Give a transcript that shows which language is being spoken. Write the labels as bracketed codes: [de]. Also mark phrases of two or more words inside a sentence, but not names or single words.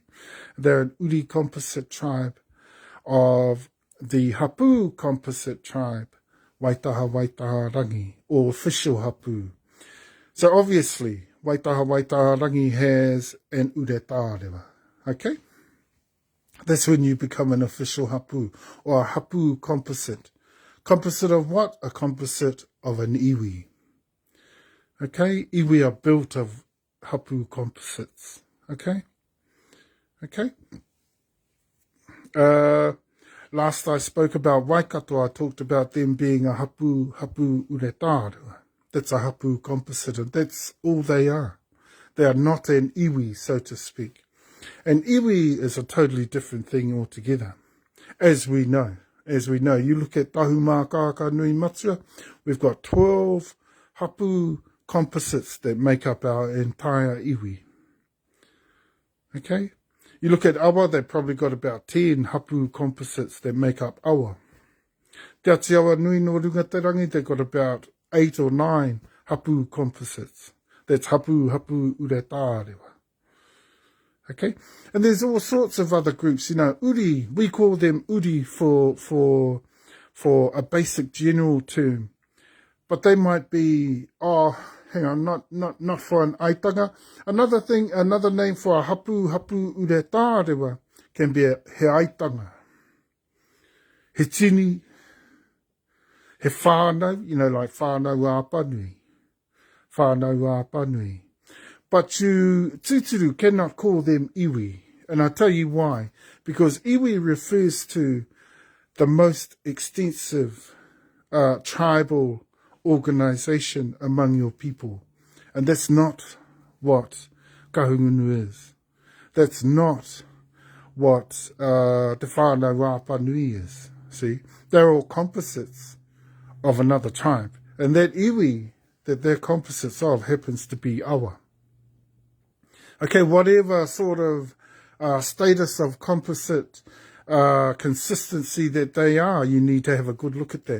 [en] They're an Uri composite tribe of the Hapu composite tribe, Waitaha, or official Hapu. So obviously, Waitaha has an Uretārewa, okay? That's when you become an official Hapu, or a Hapu composite. Composite of what? A composite of an iwi. Okay? Iwi are built of Hapu composites, okay? Okay? Last I spoke about Waikato, I talked about them being a [mi] Hapu Uretārewa. [en] That's a Hapu composite, and that's all they are. They are not an iwi, so to speak. An iwi is a totally different thing altogether, as we know. You look at Tahumaakaakanuimatua, we've got 12 Hapu composites that make up our entire iwi. Okay? You look at awa, they've probably got about 10 hapu composites that make up awa. [mi] Te ati awa nui no Rungatarangi, [en] they've got about 8 or 9 hapu composites. That's [mi] hapu uretārewa. [en] Okay? And there's all sorts of other groups, uri, we call them uri for a basic general term. But they might be, not for an aitanga. Another name for a [mi] hapu uretārewa [en] can be [mi] he aitanga. He tini, he whānau, like whānau āpanui. [en] But you, Tuturu, cannot call them iwi. And I'll tell you why. Because iwi refers to the most extensive tribal organisation among your people. And that's not what kahungunu is. That's not what te whānau āpanui is. See, they're all composites of another tribe. And that iwi that they're composites of happens to be awa. Okay, whatever sort of status of composite consistency that they are, you need to have a good look at that.